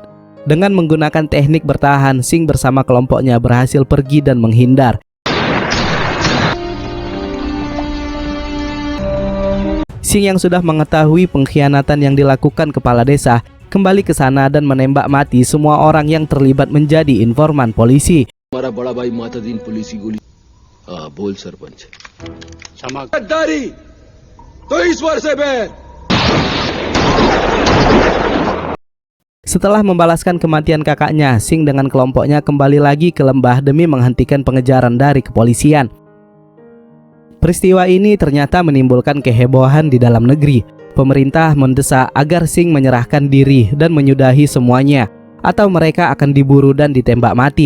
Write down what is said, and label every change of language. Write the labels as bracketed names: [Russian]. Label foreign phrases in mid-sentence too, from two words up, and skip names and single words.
[Indonesian] Dengan menggunakan teknik bertahan, Singh bersama kelompoknya berhasil pergi dan menghindar. Singh yang sudah mengetahui pengkhianatan yang dilakukan kepala desa kembali ke sana dan menembak mati semua orang yang terlibat menjadi informan polisi. [Hindi] हमारा बड़ा भाई मातादीन पुलिस की गोली बोल सरपंच गद्दारी तो ईश्वर से बैर। [Indonesian] Setelah membalaskan kematian kakaknya, Singh dengan kelompoknya kembali lagi ke lembah demi menghentikan pengejaran dari kepolisian. Peristiwa ini ternyata menimbulkan kehebohan di dalam negeri. Pemerintah mendesak agar Singh menyerahkan diri dan menyudahi semuanya, atau mereka akan diburu dan ditembak mati.